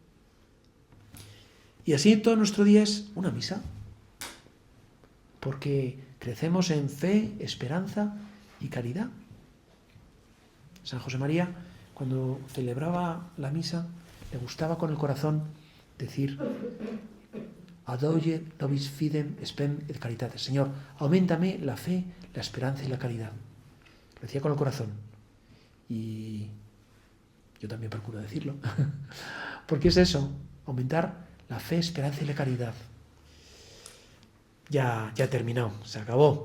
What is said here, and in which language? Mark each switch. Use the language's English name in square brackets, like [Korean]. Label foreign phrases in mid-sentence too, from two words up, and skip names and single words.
[Spanish] Y así todo nuestro día es una misa, porque crecemos en fe, esperanza y caridad. San José María, cuando celebraba la misa, le gustaba con el corazón decir: [Latin] Adoye nobis fidem spem et caritate. [Spanish] Señor, auméntame la fe, la esperanza y la caridad. Lo decía con el corazón. Y yo también procuro decirlo. Porque es eso, aumentar la fe, esperanza y la caridad. Ya he terminado, se acabó.